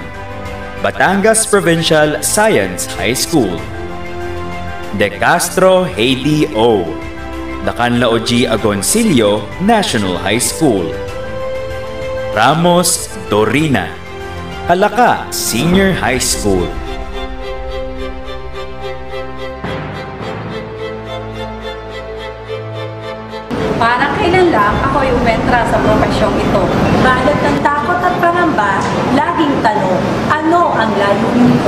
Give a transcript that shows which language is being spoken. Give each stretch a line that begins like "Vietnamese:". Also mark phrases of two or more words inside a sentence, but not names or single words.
Filipino: Batangas Provincial Science High School. De Castro Heidi O. Dacanlaoji Agoncillo National High School. Ramos Dorina. Calaca Senior High School. Parang kailan lang ako yung umentra sa profesyong ito. Balat ng takot at pangamba, laging tanong, ano ang layunin ko?